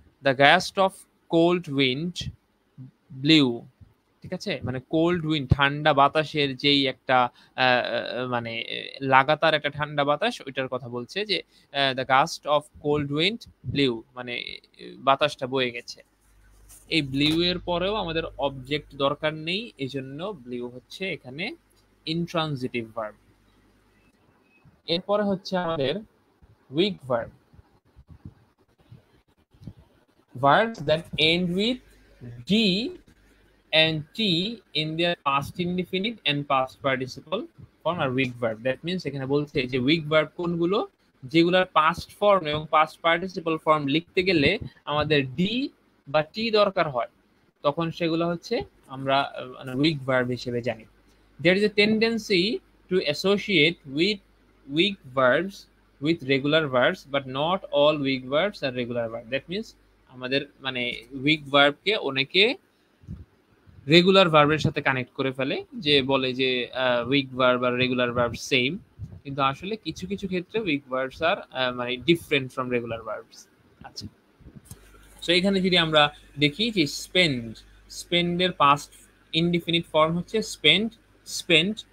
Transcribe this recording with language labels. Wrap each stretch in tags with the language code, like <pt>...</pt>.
<en>the gust of cold wind blew,</en> <bn>ঠিক আছে, মানে কোল্ড উইন্ড ঠান্ডা বাতাসের যেই একটা মানে লাগাতার একটা ঠান্ডা বাতাস, ওইটার কথা বলছে যে the gust of cold wind blew, মানে বাতাসটা বয়ে গেছে। এই ব্লিউ এর পরেও আমাদের অবজেক্ট দরকার নেই, এজন্য ব্লিউ হচ্ছে এখানে ইনট্রানজিটিভ ভার্ব। এরপরে হচ্ছে আমাদের week verb,</bn> <en>verbs that end with d and t in their past indefinite and past participle form are weak verb. That means</en> <bn>এখানে বলছে যে weak verb কোনগুলো, যেগুলোর past form এবং past participle form লিখতে গেলে আমাদের d বা t দরকার হয়, তখন সেগুলো হচ্ছে আমরা weak verb হিসেবে জানি।</bn> <en>There is a tendency to associate with weak verbs with regular verbs, but not all weak verbs are regular verbs. That means</en> <bn>আমাদের মানে weak verb কে অনেকে রেগুলার ভার্বের সাথে কানেক্ট করে ফেলে, যে বলে যে উইক ভার্ব আর রেগুলার ভার্ব সেম, কিন্তু আসলে কিছু কিছু ক্ষেত্রে উইক ভার্বস আর মানে</bn> <en>Different from regular verbs.</en> <bn>আচ্ছা, সো এখানে যদি আমরা দেখি যে স্পেন্ড, স্পেন্ডের পাস্ট ইনডিফিনিট ফর্ম হচ্ছে স্পেন্ড, স্পেন্ড।</bn>